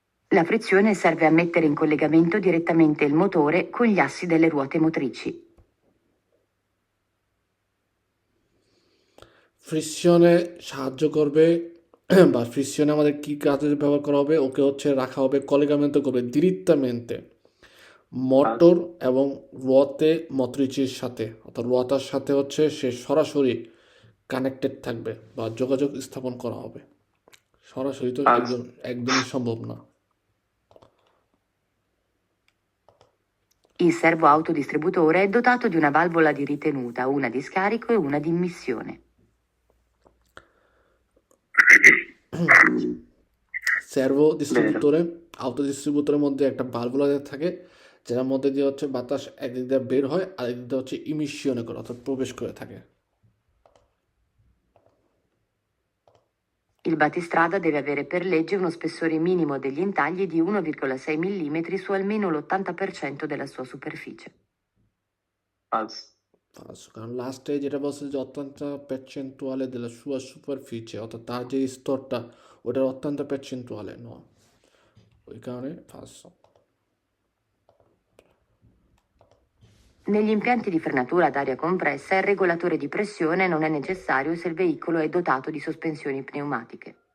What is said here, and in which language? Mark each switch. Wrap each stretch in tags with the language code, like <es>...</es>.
<it>La frizione serve a mettere in collegamento direttamente il motore con gli assi delle ruote motrici.</it> <bn>ফ্রিকশনে সাহায্য করবে বা ফ্রিকশনে আমাদের কী কাজে ব্যবহার করা হবে, ওকে হচ্ছে রাখা হবে কলিগামেন্টো করবে দিরিত্তামেন্তে মোটর এবং রোয়াতে মটরিচির সাথে, অর্থাৎ রোয়াতার সাথে হচ্ছে সে সরাসরি কানেক্টেড থাকবে বা যোগাযোগ স্থাপন করা হবে। সরাসরি তো একদমই সম্ভব না।</bn> <it>Il servo autodistributore è dotato di una valvola di ritenuta, una di scarico e una di immissione.</it> <bn>Servo ডিস্ট্রিবিউটরে আউটো ডিস্ট্রিবিউটরের মধ্যে একটা ভালভুলা থাকে, যেটার মধ্যে দিয়ে হচ্ছে বাতাস একদিক দিয়ে বের হয় আর একদিক দিয়ে হচ্ছে ইমিশনে করে অর্থাৎ প্রবেশ করে থাকে।</bn> <it>Il battistrada deve avere per legge uno spessore minimo degli intagli di 1,6 mm su almeno l'80% della sua superficie. Falso.</it> <bn>কারণ লাস্টে যেটা বলছে যে অত্যন্ত পেরচেন্টুয়ালে দেলা সুয়া সুপারফিচে অর্থাৎ তার যে স্তরটা ওটার অত্যন্ত পেরচেন্টুয়ালে নয়, ওই কারণে first.</bn> <it>Negli impianti di frenatura ad aria compressa il regolatore di pressione non è necessario se il veicolo è dotato di sospensioni pneumatiche.</it>